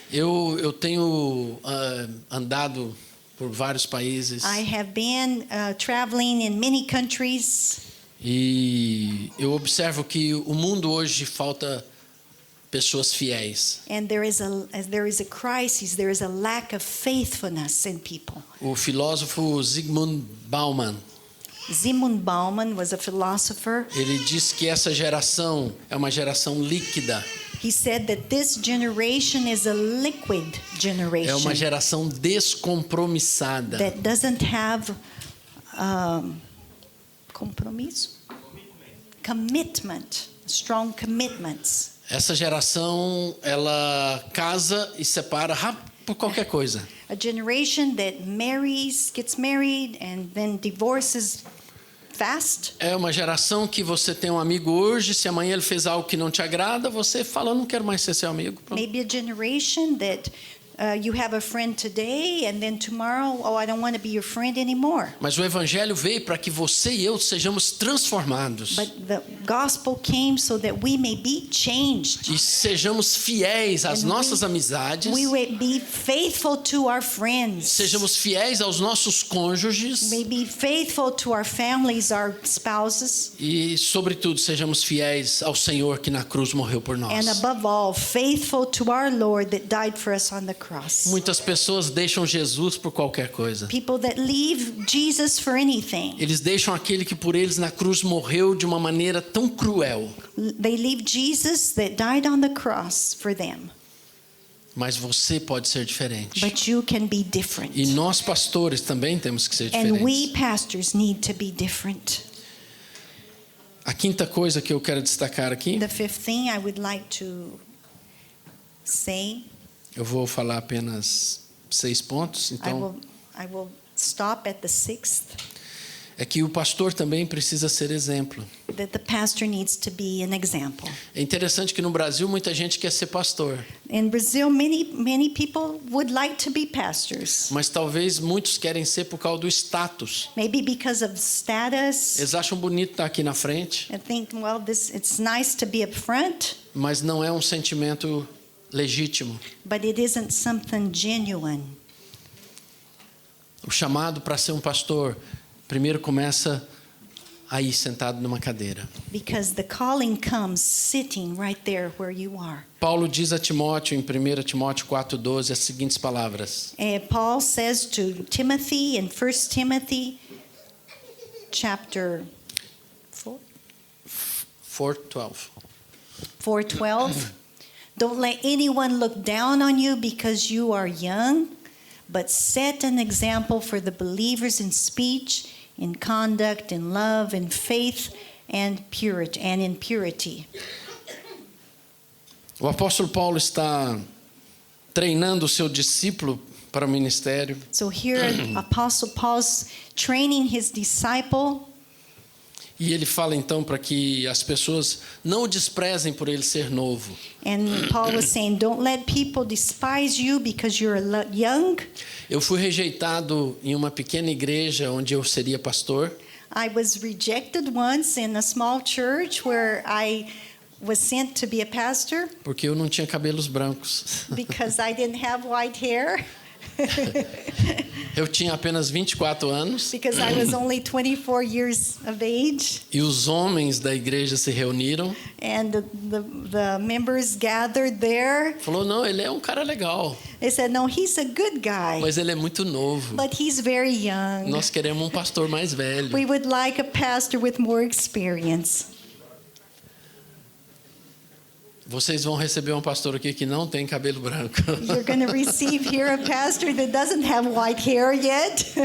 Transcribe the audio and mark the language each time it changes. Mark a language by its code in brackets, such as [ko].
[pt] Eu tenho andado por vários países [en] I have been traveling in many countries, [pt] e eu observo que o mundo hoje falta pessoas fiéis. [en] And there is a crisis, there is a lack of faithfulness in people. [pt] O filósofo Zygmunt Bauman, [en] Zygmunt Bauman was a philosopher. [pt] ele diz que essa geração é uma geração líquida. [en] He said that this generation is a liquid [pt] É [en] generation [pt] uma geração descompromissada. [en] that doesn't have compromisso? Commitment, strong commitments. [pt] Essa geração, ela casa e separa rápido por qualquer coisa. [en] A generation that gets married, and then divorces fast. [pt] É uma geração que você tem um amigo hoje, se amanhã ele fez algo que não te agrada, você fala, não quero mais ser seu amigo. Pronto. [en] Maybe a generation that you have a friend today, and then tomorrow, oh, I don't want to be your friend anymore. [pt] Mas o evangelho veio para que você e eu sejamos transformados. [en] But the gospel came so that we may be changed. [pt] E sejamos fiéis às [en] And [pt] nossas amizades. [en] We may be faithful to our friends. [pt] Sejamos fiéis aos nossos cônjuges. [en] May be faithful to our families, our spouses. [pt] E, sobretudo, sejamos fiéis ao Senhor que na cruz morreu por nós. [en] And above all, faithful to our Lord that died for us on the cross. [pt] Muitas pessoas deixam Jesus por qualquer coisa. [en] People that leave Jesus for anything. [pt] Eles deixam aquele que por eles na cruz morreu de uma maneira tão cruel. [en] They leave Jesus that died on the cross for them. [pt] Mas você pode ser diferente. [en] But you can be different. [pt] E nós pastores também temos que ser [en] And we [pt] diferentes. [en] pastors need to be different. [pt] A quinta coisa que eu quero destacar aqui, [en] The fifth thing I would like to say, [pt] eu vou falar apenas 6 pontos, então [en] I will stop at the sixth, [pt] é que o pastor também precisa ser exemplo. [en] that the pastor needs to be an example. [pt] É interessante que no Brasil muita gente quer ser pastor, [en] In Brazil, many people would like to be pastors. [pt] mas talvez muitos querem ser por causa do status. [en] Maybe because of status. [pt] Eles acham bonito estar aqui na frente, [en] I think, well, it's nice to be up front, [pt] mas não é um sentimento legítimo. [en] but it isn't something genuine. [pt] O chamado para ser um pastor primeiro começa aí sentado numa cadeira. [en] Because the calling comes sitting right there where you are. [pt] Paulo diz a Timóteo em 1 Timóteo 4:12 as seguintes palavras: [en] Paul says to Timothy in 1 Timothy chapter 4:12. 4:12. Don't let anyone look down on you because you are young, but set an example for the believers in speech, in conduct, in love, in faith, and in purity. [pt] O apóstolo Paulo está treinando o seu discípulo para o ministério. [en] So here, Apostle Paul's training his disciple. [pt] E ele fala então para que as pessoas não o desprezem por ele ser novo. [en] And Paul was saying, don't let people despise you because you're young. [pt] Eu fui rejeitado em uma pequena igreja onde eu seria pastor. [en] I was rejected once in a small church where I was sent to be a pastor [pt] Porque eu não tinha cabelos brancos. [en] because I didn't have white hair. [pt] Eu tinha apenas 24 anos. [en] Because I was only 24 years of age. [pt] E os homens da igreja se reuniram. [en] And the members gathered there. [pt] Falou, não, ele é um cara legal, [en] They said, no, he's a good guy, [pt] mas ele é muito novo. [en] but he's very young. [pt] Nós queremos um pastor mais velho. [en] We would like a pastor with more experience. [pt] Vocês vão receber um pastor aqui que não tem cabelo branco. [en] You're going to receive here a pastor that doesn't have white hair yet.